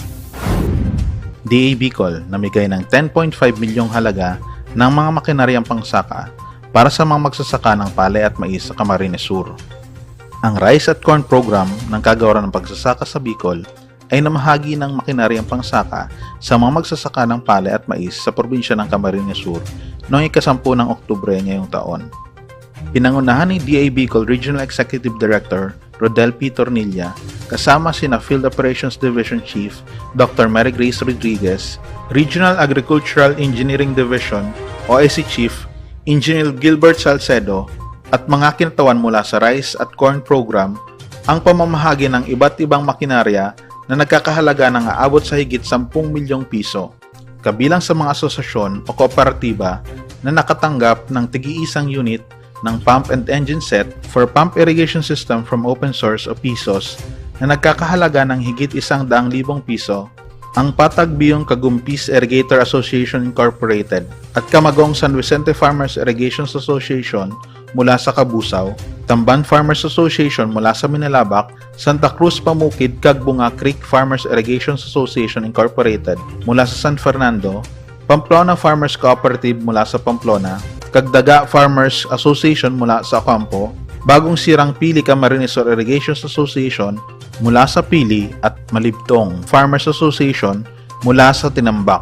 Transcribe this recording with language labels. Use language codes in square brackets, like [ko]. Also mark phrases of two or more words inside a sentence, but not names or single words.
[tl] DA Bicol namigay ng 10.5 milyong halaga ng mga makinaryang pangsaka para sa mga magsasaka ng palay at mais sa Camarines Sur. Ang Rice at Corn Program ng Kagawaran ng Pagsasaka sa Bicol ay namahagi ng makinaryang pangsaka sa mga magsasaka ng palay at mais sa probinsya ng Camarines Sur noong ika-10 ng Oktubre ngayong taon. Pinangunahan ni DA Bicol Regional Executive Director Rodel P. Tornilla kasama sina Field Operations Division Chief Dr. Mary Grace Rodriguez, Regional Agricultural Engineering Division OSC Chief Engineer Gilbert Salcedo at mga kinatawan mula sa Rice at Corn Program ang pamamahagi ng iba't ibang makinarya na nagkakahalaga ng aabot sa higit 10 milyong piso, kabilang sa mga asosasyon o kooperatiba na nakatanggap ng tig-iisang unit ng [en] pump and engine set for pump irrigation system from open source [tl] o PISOS na nagkakahalaga ng higit 100,000 piso, ang Patag Biyong Kagumpis Irrigator Association Incorporated at Kamagong San Vicente Farmers Irrigation Association mula sa Kabusaw, Tamban Farmers Association mula sa Minalabak, Santa Cruz Pamukid Kagbunga Creek Farmers Irrigation Association Incorporated mula sa San Fernando, Pamplona Farmers Cooperative mula sa Pamplona, Kagdaga Farmers Association mula sa Ocampo, Bagong Sirang Pili Camarines Sur Irrigation Association mula sa Pili at Malibtong Farmers Association mula sa tinambak.